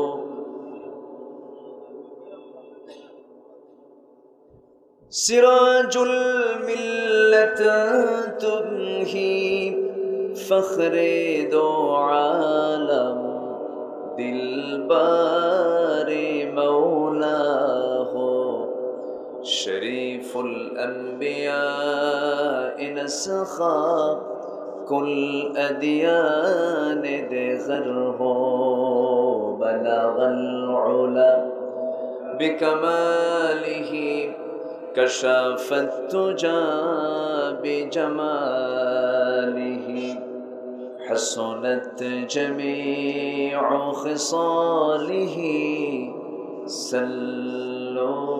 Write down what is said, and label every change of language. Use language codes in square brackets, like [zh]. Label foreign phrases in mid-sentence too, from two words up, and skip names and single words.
[ur] سراج الملت تمہی فخر دو عالم دلبر مولا ہو شریف الانبیا نسخ کل ادیان دیگر ہو [ar] بلغ العلى بكماله كشف الدجى بجماله حسنت جميع خصاله صلوا.